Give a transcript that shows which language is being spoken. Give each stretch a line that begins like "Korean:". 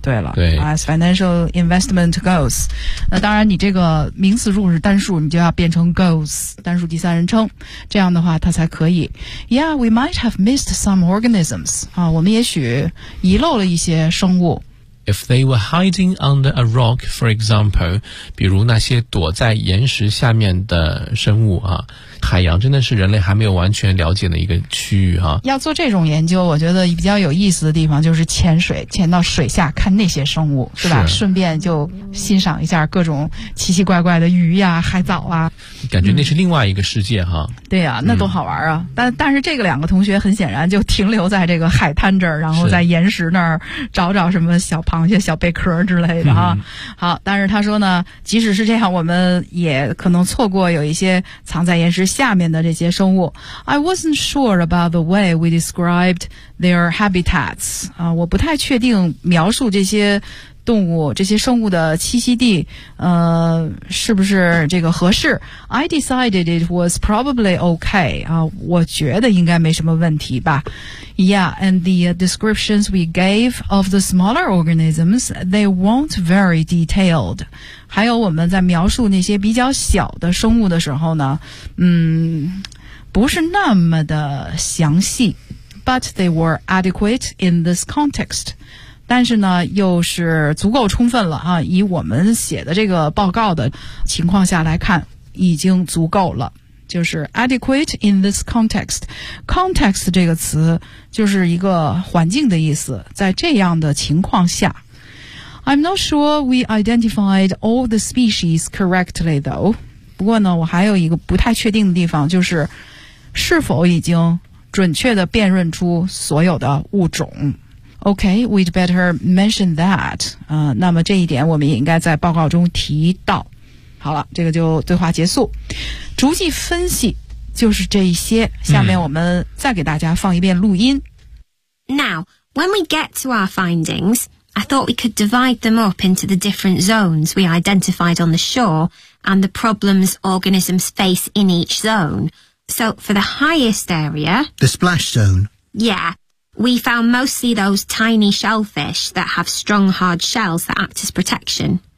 Chinese: 对了，对
English: as financial investment goes,
Chinese: 那当然你这个名词如果是单数你就要变成 goes, 单数第三人称，这样的话它才可以。
English: Yeah, we might have missed some organisms、啊、
Chinese: 我们也许遗漏了一些生物。
English: If they were hiding under a rock, for example,
Chinese: 比如那些躲在岩石下面的生物啊，海洋真的是人类还没有完全了解的一个区域啊。要做这种研究，我觉得比较有意思的地方就是潜水，潜到水下看那些生物，是吧？顺便就欣赏一下各种奇奇怪怪的鱼呀、海藻啊，感觉那是另外一个世界哈。对呀、那多好玩啊！但是这个两个同学很显然就停留在这个海滩这儿，然后在岩石那儿找找什么小螃蟹、小贝壳之类的啊。好，但是他说呢，即使是这样，我们也可能错过有一些藏在岩石下面的这些生物。
English: I wasn't sure about the way we described their habitats.
Chinese: 啊，我不太确定描述这些动物、这些生物的栖息地，是不是这个合适 ？
English: I decided it was probably okay.
Chinese: 啊，我觉得应该没什么问题吧。
English: Yeah, and the descriptions we gave of the smaller organisms, they weren't very detailed.
Chinese: 还有我们在描述那些比较小的生物的时候呢，不是那么的详细。
English: But they were adequate in this context.
Chinese: 但是呢又是足够充分了啊，以我们写的这个报告的情况下来看已经足够了，就是 adequate in this context。 context 这个词就是一个环境的意思，在这样的情况下。
English: I'm not sure we identified all the species correctly though。
Chinese: 不过呢我还有一个不太确定的地方，就是是否已经准确地辨认出所有的物种。
English: Okay, we'd better mention that.
Chinese: 那么这一点我们也应该在报告中提到。好了，这个就对话结束。逐迹分析就是这一些。下面我们再给大家放一遍录音。
English: Now, when we get to our findings, I thought we could divide them up into the different zones we identified on the shore and the problems organisms face in each zone. So, for the highest area... The splash zone. Yeah. We found mostly those tiny shellfish that have strong hard shells that act as protection.